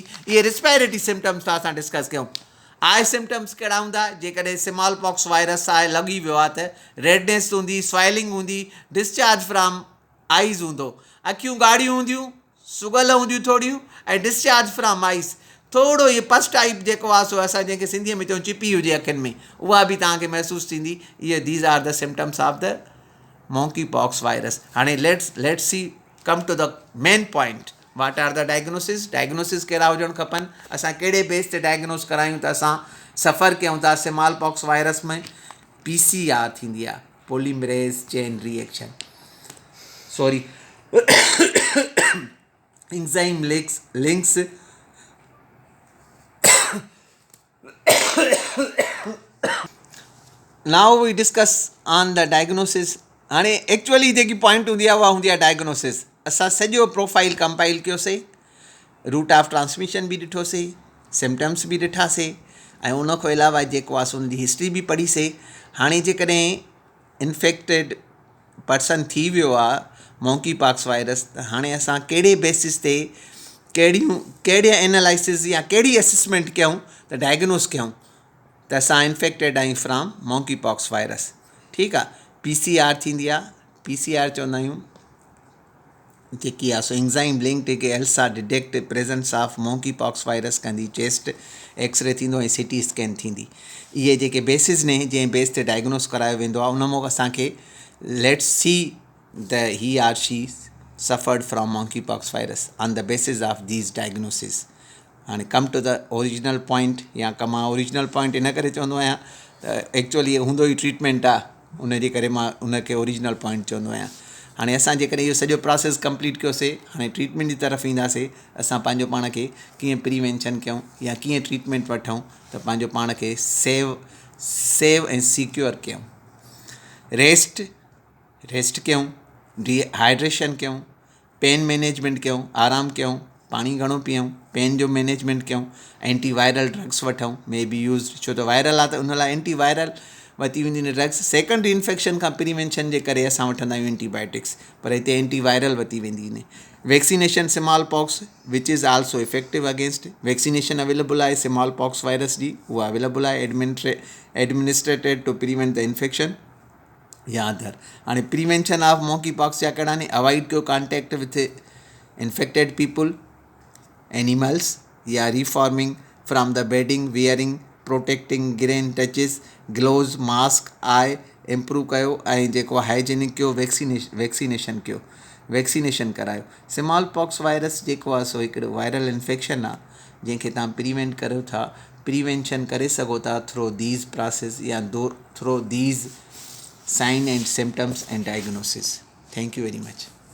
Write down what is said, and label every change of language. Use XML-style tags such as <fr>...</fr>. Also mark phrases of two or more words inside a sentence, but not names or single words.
<sd>इहे</sd> <en>respiratory symptoms</en> <sd>था असां डिस्कस कयूं.</sd> <en>eye symptoms</en> <sd>कहिड़ा हूंदा, जेकॾहिं</sd> <en>small pox virus</en> <sd>आहे लॻी वियो आहे त रेडनेस हूंदी, स्वाइलिंग हूंदी,</sd> <en>discharge from eyes</en> <sd>हूंदो, अखियूं ॻाढ़ियूं हूंदियूं, सुगल हूंदियूं थोड़ियूं, ऐं</sd> <en>discharge from eyes.</en> <sd>थोरो इहो</sd> <en>pus type</en> <sd>जेको आहे सो असां जंहिंखे सिंधीअ में चऊं चिपी हुजे अखियुनि में, उहा बि तव्हांखे महसूसु थींदी.</sd> <en>इहे these are the symptoms of the monkey pox virus. हाणे let's see come to the main point. what are the diagnosis.</en> <sd>डायग्नोसिस कहिड़ा हुजणु खपनि, असां कहिड़े बेस ते डायग्नोस करायूं त असां सफ़र कयूं था</sd> <en>small pox virus</en> <sd>में.</sd> <en>PCR</en> <sd>थींदी आहे,</sd> <en>polymerase chain reaction, sorry enzyme links. now we discuss on the diagnosis.</en> <sd>हाणे एक्चुअली जेकी पॉइंट हूंदी आहे उहा हूंदी आहे डायग्नोसिस. असां सॼो प्रोफाइल कंपाइल कयोसीं,</sd> <en>route of transmission</en> <sd>बि ॾिठोसीं, सिम्टम्स बि ॾिठासीं, ऐं उन खां अलावा जेको आहे सो उनजी हिस्ट्री बि पढ़ीसीं. हाणे जेकॾहिं</sd> <en>infected person</en> <sd>थी वियो आहे</sd> <en>monkey pox virus,</en> <sd>त हाणे असां कहिड़े बेसिस ते कहिड़े एनालिसिस या कहिड़ी असेसमेंट कयूं त डायग्नोस कयूं त असां इन्फेक्टेड आहियूं</sd> <en>from monkey pox virus.</en> <sd>ठीकु आहे. PCR थींदी आहे. PCR चवंदा आहियूं जेकी आहे सो</sd> <en>enzyme link</en> <sd>जेके</sd> <en>ELISA detect presence of monkey pox virus</en> <sd>कंदी.</sd> <en>chest x-ray</en> <sd>थींदो ऐं</sd> <en>CT scan</en> <sd>थींदी. इहे जेके बेसिस ने जंहिं बेस ते डायग्नोस करायो वेंदो आहे, उन मां असांखे</sd> <en>let's see the he or she suffered from monkey pox virus on the basis of these diagnosis.</en> <sd>हाणे</sd> <en>come to the original point,</en> <sd>या मां</sd> <en>original point</en> <sd>इन करे चवंदो आहियां त एक्चुअली हूंदो ई ट्रीटमेंट आहे, उनजे करे मां उनखे</sd> <en>original point</en> <sd>चवंदो आहियां. हाणे असां जेकॾहिं इहो सॼो</sd> <en>process complete</en> <sd>कयोसीं, हाणे ट्रीटमेंट जी तरफ़ ईंदासीं. असां पंहिंजो पाण खे कीअं प्रिवेंशन कयूं या कीअं ट्रीटमेंट वठूं त पंहिंजो पाण खे सेव ऐं सिक्योर कयूं. रेस्ट कयूं, डिहाइड्रेशन कयूं,</sd> <en>pain management</en> <sd>कयूं, आराम कयूं, पाणी घणो पीऊं, पेन जो मैनेजमेंट कयूं,</sd> <en>antiviral drugs</en> <sd>वठूं,</sd> <en>may be use,</en> <sd>छो त वायरल आहे त उन लाइ एंटीवायरल वरिती वेंदियूं आहिनि ड्रग्स.</sd> <en>secondary infection</en> <sd>खां प्रिवेंशन जे करे असां वठंदा आहियूं एंटीबायोटिक्स, पर हिते एंटीवायरल वरिती वेंदी आहिनि.</sd> <en>vaccination small pox which is also effective against. vaccination available आहे small pox virus</en> <sd>जी, उहा</sd> <en>अवेलेबल आहे administered to prevent the infection या अदर. हाणे prevention of monkey pox</en> <sd>जा कहिड़ा ने,</sd> <en>अवॉइड कयो contact with infected people, animals, या reforming from the bedding, wearing protecting gren touches, gloves, mask, eye improve कयो,</en> <sd>ऐं जेको</sd> <en>हाइजेनिक कयो, वैक्सीनेशन कयो, वैक्सीनेशन करायो.</en> <sd>स्मॉल पॉक्स वायरस जेको आहे सो हिकिड़ो वायरल इन्फेक्शन आहे जंहिंखे तव्हां प्रिवेंट करो था, प्रिवेंशन करे सघो था</sd> <en>through these process</en> <sd>या</sd> <en>through these sign and symptoms and diagnosis. Thank you very much.</en>